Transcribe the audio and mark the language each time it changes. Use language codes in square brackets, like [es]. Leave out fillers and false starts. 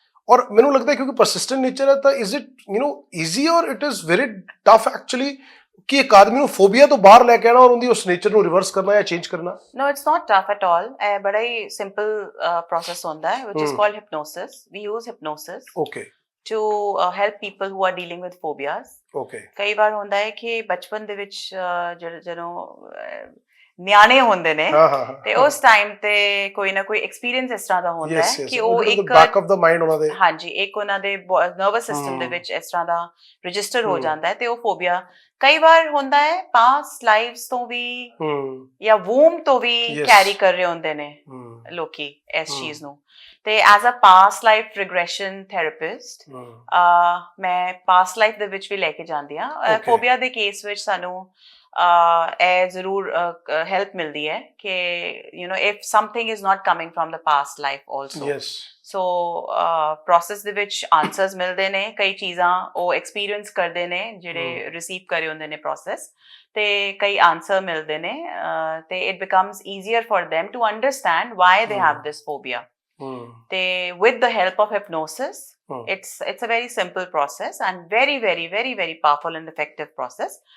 [pa] ਔਰ ਮੈਨੂੰ ਲੱਗਦਾ ਕਿਉਂਕਿ ਪਰਸਿਸਟੈਂਟ ਨੇਚਰ ਹੈ ਤਾਂ [en] is it easy or it is very tough actually [pa] ਕਿ ਇੱਕ ਆਦਮੀ ਨੂੰ ਫੋਬੀਆ ਤੋਂ ਬਾਹਰ ਲੈ ਕੇ ਆਣਾ ਔਰ ਉਹਦੀ ਉਸ ਨੇਚਰ ਨੂੰ ਰਿਵਰਸ ਕਰਨਾ ਜਾਂ ਚੇਂਜ ਕਰਨਾ? [en] No, it's not tough at all. [pa] ਇਹ ਬੜਾ ਹੀ ਸਿੰਪਲ ਪ੍ਰੋਸੈਸ ਹੁੰਦਾ ਹੈ [en] which is called hypnosis. We use hypnosis. Okay. To help people who are dealing with phobias. Okay. [pa] ਕਈ ਵਾਰ ਹੁੰਦਾ ਹੈ ਕਿ ਬਚਪਨ ਦੇ ਵਿੱਚ ਜਦੋਂ ਨਿਆਣੇ ਹੁੰਦੇ ਨੇ ਤੇ ਉਸ ਟਾਈਮ ਤੇ ਕੋਈ ਨਾ ਕੋਈ ਐਕਸਪੀਰੀਅੰਸ ਇਸ ਤਰ੍ਹਾਂ ਦਾ ਹੁੰਦਾ ਹੈ ਕਿ ਉਹ ਇੱਕ [en] back of the mind [pa] ਉਹਨਾਂ ਦੇ, ਹਾਂਜੀ, ਇੱਕ ਉਹਨਾਂ ਦੇ ਨਰਵਸ ਸਿਸਟਮ ਦੇ ਵਿੱਚ ਇਸ ਤਰ੍ਹਾਂ ਦਾ ਰਜਿਸਟਰ ਹੋ ਜਾਂਦਾ ਹੈ ਤੇ ਉਹ ਫੋਬੀਆ ਕਈ ਵਾਰ ਹੁੰਦਾ ਹੈ ਪਾਸਟ ਲਾਈਵਸ ਤੋਂ ਵੀ ਜਾਂ ਵੂਮ ਤੋਂ ਵੀ ਕੈਰੀ ਕਰ ਰਹੇ ਹੁੰਦੇ ਨੇ ਲੋਕੀ ਇਸ ਚੀਜ਼ ਨੂੰ। ਤੇ [en] as a past life regression therapist [pa] ਮੈਂ ਪਾਸਟ ਲਾਈਫ ਦੇ ਵਿੱਚ ਵੀ ਲੈ ਕੇ ਜਾਂਦੀ ਹਾਂ। ਫੋਬੀਆ ਦੇ ਕੇਸ ਵਿੱਚ ਸਾਨੂੰ ਇਹ ਜ਼ਰੂਰ ਹੈਲਪ ਮਿਲਦੀ ਹੈ ਕਿ [en] if something is not coming from the past life also. [pa] So process ਦੇ ਵਿੱਚ ਆਨਸਰਸ ਮਿਲਦੇ ਨੇ, ਕਈ ਚੀਜ਼ਾਂ ਉਹ ਐਕਸਪੀਰੀਅੰਸ ਕਰਦੇ ਨੇ ਜਿਹੜੇ ਰਿਸੀਵ ਕਰੇ ਹੁੰਦੇ ਨੇ ਪ੍ਰੋਸੈਸ, ਤੇ ਕਈ ਆਨਸਰ ਮਿਲਦੇ ਨੇ ਤੇ [en] It becomes easier for them to understand why they have this phobia. ਤੇ with the help of hypnosis, it's a very simple process and very very very very powerful and effective process.